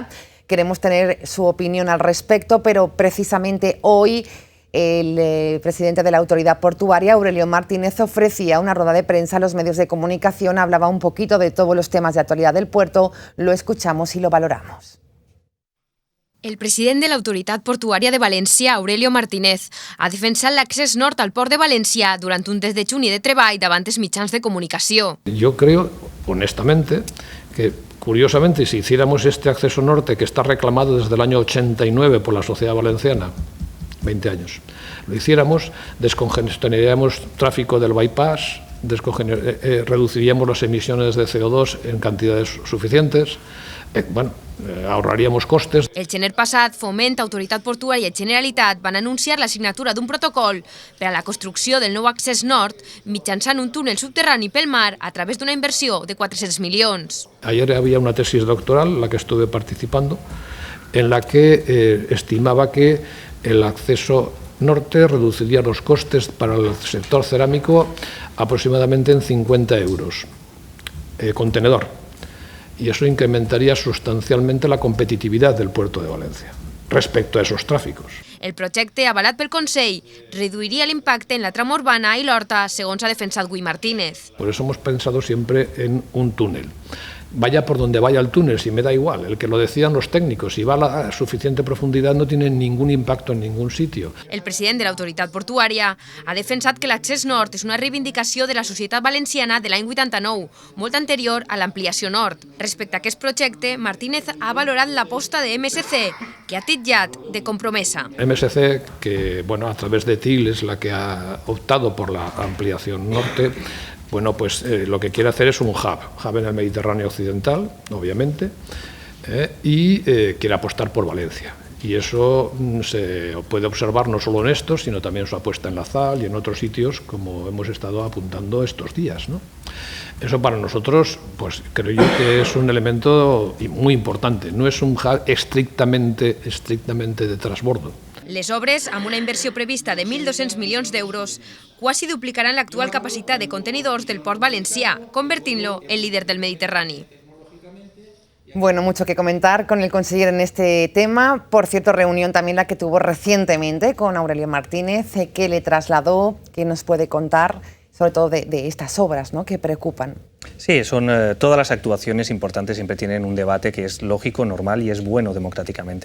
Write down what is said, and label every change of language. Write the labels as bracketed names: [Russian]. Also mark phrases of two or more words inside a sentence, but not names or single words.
[Spanish] Queremos tener su opinión al respecto, pero precisamente hoy el presidente de la autoridad portuaria, Aurelio Martínez, ofrecía una rueda de prensa a los medios de comunicación, hablaba un poquito de todos los temas de actualidad del puerto, lo escuchamos y lo valoramos. [Catalan] El president de l'Autoritat Portuària de València, Aurelio Martínez, ha defensat l'accés nord al port de València durant un des de junio de treball davant els mitjans de comunicació. [Spanish] Yo creo, honestamente, que curiosamente si hiciéramos este acceso norte que está reclamado desde el año 89 por la sociedad valenciana, 20 años, lo hiciéramos, descongestionaríamos tráfico del bypass, reduciríamos las emisiones de CO2 en cantidades suficientes, ahorraríamos costes. [Catalan] El gener passat, Foment, Autoritat Portuària i Generalitat van anunciar la signatura d'un protocol per a la construcció del nou accés nord mitjançant un túnel subterrani pel mar a través d'una inversió de 400 milions. [Spanish] Ayer había una tesis doctoral en la que estuve participando, en la que estimaba que el acceso norte reduciría los costes para el sector cerámico aproximadamente en 50 euros contenedor. Y eso incrementaría sustancialmente la competitividad del puerto de Valencia respecto a esos tráficos. [Catalan] El projecte, avalat pel Consell, reduiria l'impacte en la trama urbana i l'Horta, segons ha defensat Gui Martínez. [Spanish] Por eso hemos pensado siempre en un túnel. Vaya por donde vaya el túnel, si me da igual, el que lo decían los técnicos, si va a la suficiente profundidad no tiene ningún impacto en ningún sitio. [Catalan] El president de l'Autoritat Portuària ha defensat que l'accés nord és una reivindicació de la societat valenciana de l'any 89, molt anterior a l'ampliació nord. Respecte a aquest projecte, Martínez ha valorat l'aposta de MSC, que ha titllat de compromesa. [Spanish] MSC, que a través de TIL es la que ha optado por la ampliación norte, lo que quiere hacer es un hub en el Mediterráneo occidental, obviamente, y quiere apostar por Valencia. Y eso se puede observar no solo en esto, sino también su apuesta en la ZAL y en otros sitios, como hemos estado apuntando estos días, ¿no? Eso para nosotros, creo yo que es un elemento muy importante. No es un hub estrictamente de transbordo. [Catalan] Les obres, amb una inversió prevista de 1.200 milions d'euros, quasi duplicaran l'actual capacitat de contenidors del port valencià, convertint-lo en líder del Mediterrani. [Spanish] Bueno, mucho que comentar con el conseller en este tema. Por cierto, reunión también la que tuvo recientemente con Aurelio Martínez, que le trasladó, que nos puede contar sobre todo de estas obras, ¿no?, que preocupan. Sí, son todas las actuaciones importantes siempre tienen un debate que es lógico, normal y es bueno democráticamente.